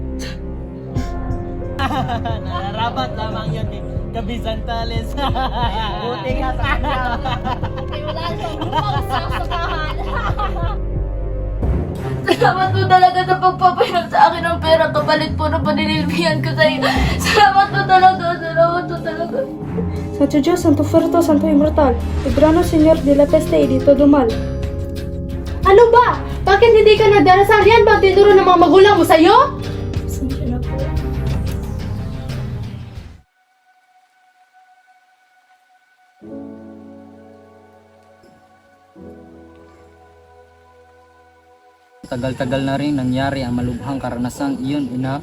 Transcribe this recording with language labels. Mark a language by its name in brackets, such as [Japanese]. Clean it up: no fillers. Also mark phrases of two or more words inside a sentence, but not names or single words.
[Filipino] Nararapat lamang yun kay Kabisang Talis. Buti nga sa kanya. Ay, wala siyang lupang sasakahan. Salamat po talaga sa pagpapahiram sa akin ng pera kapalit po ng panililbihan ko sa iyo. Salamat po talaga, salamat po talaga. [Spanish] Santo Dios, Santo Fuerte, Santo Inmortal, Libranos Señor de la peste y de todo mal. [Filipino] Ano ba? Bakit hindi ka nagdarasal? Yan ba tinuro ng mga magulang mo sa'yo? Pasensya na po. Tagal-tagal na rin nangyari ang malubhang karanasang iyon, ina.